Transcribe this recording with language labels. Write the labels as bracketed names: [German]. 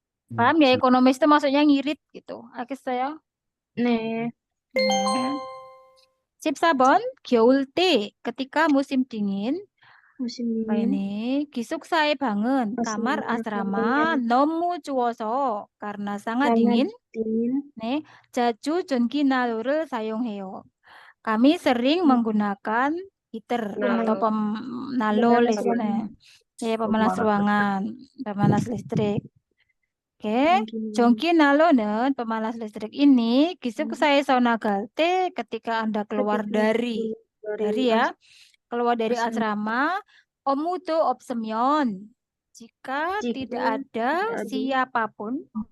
[Indonesian] Paham ya, ekonomis itu maksudnya ngirit gitu. Akhirnya saya Nih, sip sabon [Korean] 겨울 때 [Indonesian] ketika musim dingin. musim Apa dingin. ini [Korean] 기숙사에 방은 [Indonesian] kamar asrama [Korean] 너무 추워서 [Indonesian] karena sangat dingin. [Korean] 네, 자주 전기난로를 사용해요. [Indonesian] Kami sering menggunakan heater atau penalo listrik, pemanas ruangan, pemanas listrik. Oke, [Korean] 전기난로는 [Indonesian] pemanas listrik ini [Korean] 기숙사에서 나갈 때 [Indonesian] ketika Anda keluar dari ya, keluar dari asrama, [Korean] 업무도 없으면 [Indonesian] jika tidak ada siapapun,